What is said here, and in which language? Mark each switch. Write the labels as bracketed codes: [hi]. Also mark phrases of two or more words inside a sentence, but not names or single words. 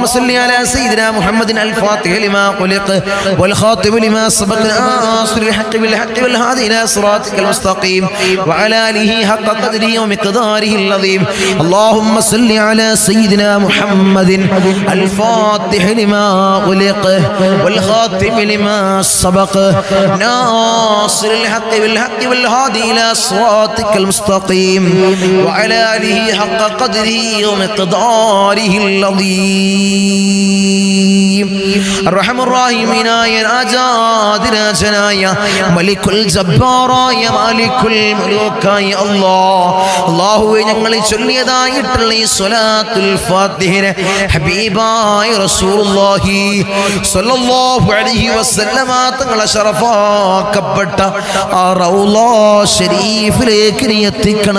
[ar] صل على سيدنا محمد الفاتح لما خلق والخاتم لما سبق ناصر الحق بالحق والهادي إلى صراطك المستقيم وعلى آله حق قدره ومقداره العظيم اللهم صل على سيدنا محمد الفاتح لما خلق والخاتم لما سبق ناصر الحق بالحق والهادي إلى صراطك المستقيم وعلى آله حق قدره ومقداره العظيم الرحمن الراحمين يا [ml] രാജാതിരാജനായ മലിക്കുൽ ജബ്ബാറായ മാലിക്കുൽ മുലൂക്കായ അല്ലാഹുവേ ഞങ്ങൾ ചൊല്ലിയതായിട്ടുള്ള ഈ സ്വലാത്തുൽ ഫാത്തിഹയെ ഹബീബായ റസൂലുള്ളാഹി [ar] صلى الله عليه وسلم [ml] തങ്ങളെ ശറഫാക്കപ്പെട്ട ആ റൗള ശരീഫിലേക്ക് നീ എത്തിക്കണം